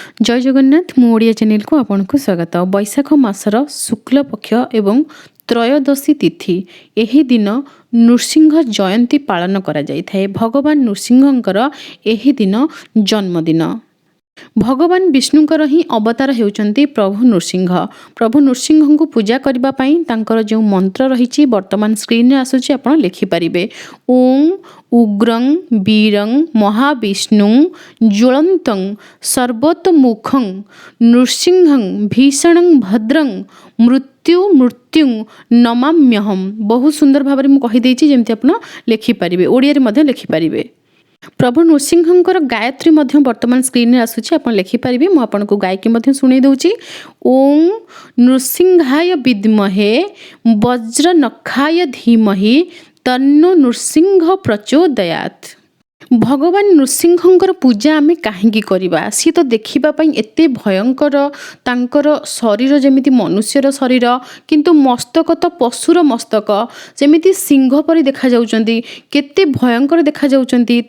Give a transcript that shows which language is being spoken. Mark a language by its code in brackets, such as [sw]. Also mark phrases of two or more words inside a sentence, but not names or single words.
[or] ଜୟ ଜଗନ୍ନାଥ ମୁ ଓଡ଼ିଆ ଚ୍ୟାନେଲ କୁ ଆପଣ କୁ ସ୍ୱାଗତ। ବୈଶାଖ ମାସର ଶୁକ୍ଳ ପକ୍ଷ ଏବଂ ତ୍ରୟୋଦଶୀ ତିଥି ଏହି ଦିନ ନୃସିଂହ ଜୟନ୍ତୀ ପାଳନ କରା ଯାଇ ଥାଏ। ଭଗବାନ ନୃସିଂହଙ୍କର ଏହି ଦିନ ଜନ୍ମଦିନ। ଭଗବାନ ବିଷ୍ଣୁଙ୍କର ହିଁ ଅବତାର ହେଉଛନ୍ତି ପ୍ରଭୁ ନୃସିଂହ। ପ୍ରଭୁ ନୃସିଂହ କୁ ପୂଜା କରିବା ପାଇଁ ତାଙ୍କର ଯୋ ମନ୍ତ୍ର ରହି ବର୍ତ୍ତମାନ ସ୍କ୍ରିନ ରେ ଆସୁଛି ଆପଣ ଲେଖି ପାରିବେ। [sa] ओम उग्रं वीरं महाविष्णुं ज्वलन्तं सर्वतोमुखं नृसिंहं भीषणं भद्रं मृत्युं नमाम्यहम्। [or] ବହୁତ ସୁନ୍ଦର ଭାବ ରେ କହି ଦେଉଛି ଯେମିତି ଆପଣ ଲେଖି ପାରିବେ। ଓଡ଼ିଆ ରେ ମଧ୍ୟ ଲେଖି ପାରିବେ। ପ୍ରଭୁ ନୃସିଂହଙ୍କର ଗାୟତ୍ରୀ ମଧ୍ୟ ବର୍ତ୍ତମାନ ସ୍କ୍ରିନ ରେ ଆସୁଛି ଆପଣ ଲେଖି ପାରିବେ। ମୁ ଆପଣ କୁ ଗାୟକୀ ମଧ୍ୟ ଶୁଣେଇ ଦେଉଛି। [sa] ओम नृसिंहाय विद्महे वज्रनखाय धीमहि तन्नो नृसिंह प्रचोदयात्। [or] ଭଗବାନ ନୃସିଂହଙ୍କର ପୂଜା ଆମେ କାହିଁକି କରିବା? ସେ ତ ଦେଖିବା ପାଇଁ ଏତେ ଭୟଙ୍କର, ତାଙ୍କର ଶରୀର ଯେମିତି ମନୁଷ୍ୟର ଶରୀର କିନ୍ତୁ ମସ୍ତକ ତ ପଶୁର ମସ୍ତକ, ଯେମିତି ସିଂହ ପରି ଦେଖା ଯାଉଛନ୍ତି, କେତେ ଭୟଙ୍କର ଦେଖା ଯାଉଛନ୍ତି।